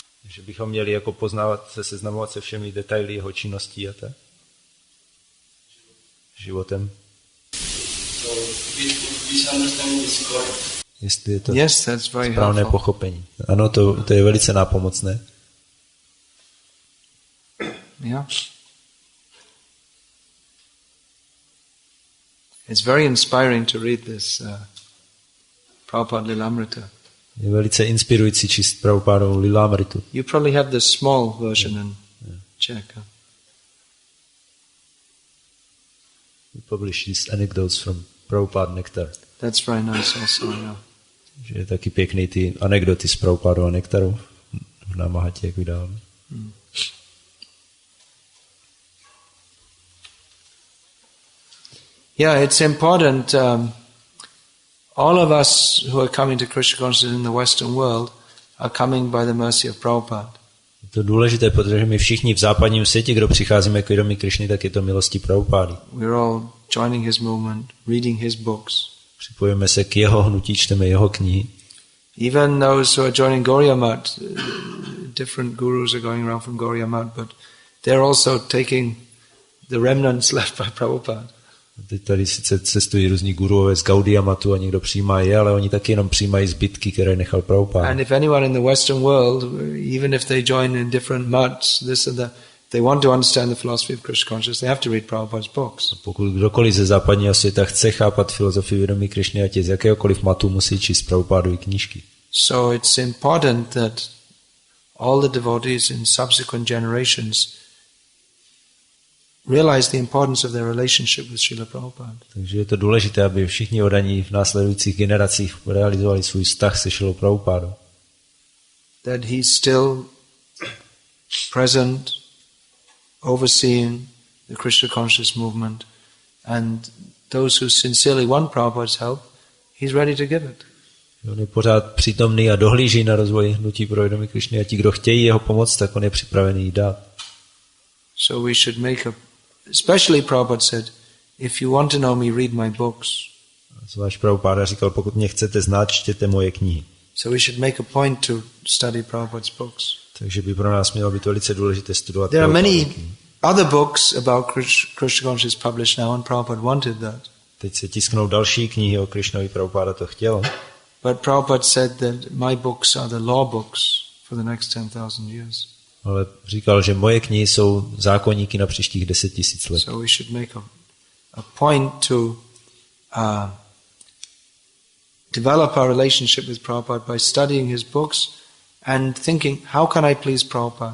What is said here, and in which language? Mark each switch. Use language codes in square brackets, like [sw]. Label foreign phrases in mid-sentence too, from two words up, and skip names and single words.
[cs] Že bychom měli jako poznávat, seznamovat se všemi detaily jeho činností a tak? Životem. Jestli je to správné pochopení. Ano, to je velice nápomocné. [en] Yeah. It's very inspiring to read this Prabhupada Lilamrita. [cs] Je velice inspirující číst Prabhupadovu Lilamritu. [en] You probably have the small version in Czech. Huh? We publish these anecdotes from Prabhupada Nectar. That's very nice also, yeah. [cs] Že je taky pěkný ty anekdoty z Prabhupadova Nektaru v Námahatě, jak vydáváme. [en] Yeah, it's important. All of us who are coming to Krishna consciousness in the Western world are coming by the mercy of Prabhupada. [cs] Je to důležité, protože my všichni v západním světě, kdo přicházíme k vědomí Krišny, tak je to milostí Prabhupády. [en] We're all joining his movement, reading his books. [cs] Připojíme se k jeho hnutí, čteme jeho knihy. [en] Even those who are joining Gauriya Math, different gurus are going around from Gauriya Math, but they're also taking the remnants left by Prabhupada. [cs] Teď tady sice cestují různí guruové z Gaudiya Mathu a někdo přijímá je, ale oni taky jenom přijímají zbytky, které nechal Prabhupada. [en] And if anyone in the Western world, even if they join in different maths, this and that, they want to understand the philosophy of Krishna consciousness, they have to read Prabhupada's books. [cs] Pokud kdokoliv ze západního světa chce chápat filozofii vědomí Krišny, ať je z jakéhokoliv matu, musí číst Prabhupádovy knížky. [en] So it's important that all the devotees in subsequent generations realize the importance of their relationship with Srila Prabhupada. [cs] Takže je to důležité, aby všichni oddaní v následujících generacích realizovali svůj vztah se Srilou Prabhupádou. [en] That he's still present, overseeing the Krishna conscious movement, and those who sincerely want Prabhupada's help, he's ready to give it. [cs] On je pořád přítomný a dohlíží na rozvoj hnutí pro vědomí Krišny a ti, kdo chtějí jeho pomoc, tak on je připravený jí dát. [en] So we should make especially Prabhupada said, if you want to know me, read my books. [cs] Zvlášť Prabhupada říkal, pokud mě chcete znát, čtěte moje knihy. [en] So we should make a point to study Prabhupada's books. [cs] Takže by pro nás mělo být velice důležité studovat. [en] There are many other books about Krishna consciousness published now, and Prabhupada wanted that. [cs] Teď se tisknou další knihy o Krišnovi, Prabhupada to chtěl. [en] But Prabhupada said that my books are the law books for the next 10,000 years. [cs] Ale říkal, že moje knihy jsou zákoníky na příštích 10 000 let. [en] So we should make a point to develop our relationship with Prabhupada by studying his books and thinking, how can I please Prabhupada?